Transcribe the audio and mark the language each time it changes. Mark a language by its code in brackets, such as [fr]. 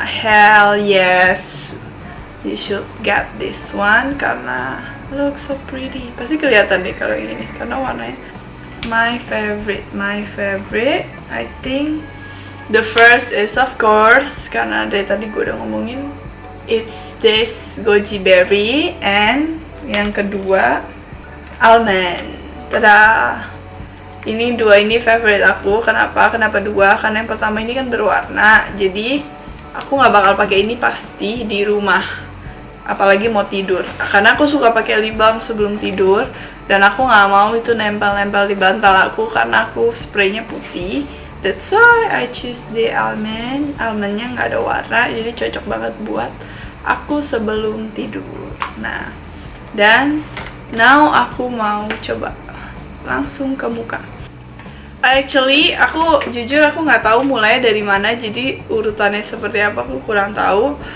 [en] Hell yes, you should get this one [id] karena [en] looks so pretty. [id] Pasti kelihatan deh kalau ini karena warnanya [en] my favorite. I think the first is of course, [id] karena dari tadi gue udah ngomongin, [en] it's this goji berry. And [id] yang kedua almond. Tada. Ini 2 ini favorite aku. Kenapa 2? Karena yang pertama ini kan berwarna, jadi aku nggak bakal pakai ini pasti di rumah, apalagi mau tidur. Karena aku suka pakai lip balm sebelum tidur, dan aku nggak mau itu nempel-nempel di bantal aku karena aku spraynya putih. [en] That's why I choose the almond. [id] Almondnya nggak ada warna, jadi cocok banget buat aku sebelum tidur. Nah, dan [en] now [id] aku mau coba langsung ke muka. Actually, aku jujur aku nggak tahu mulai dari mana, jadi urutannya seperti apa aku kurang tahu.